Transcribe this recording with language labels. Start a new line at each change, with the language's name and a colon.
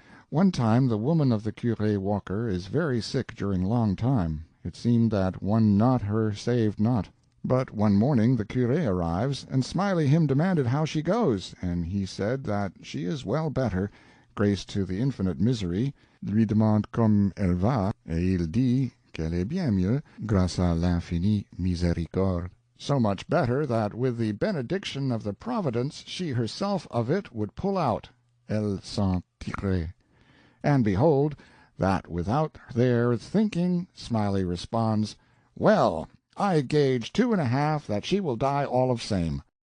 English: One time the woman of the Curé Walker is very sick during long time. It seemed that one not her saved not. But one morning the Curé arrives, and Smiley him demanded how she goes, and he said that she is well better, grace to the infinite misery,
French: lui demande comme elle va, et il dit qu'elle est bien mieux, grâce à l'infinie miséricorde.
English: So much better that with the benediction of the Providence she herself of it would pull out,
French: elle s'en tirerait.
English: And behold, that without their thinking, Smiley responds, "Well, I gauge 2½ that she will die all of same."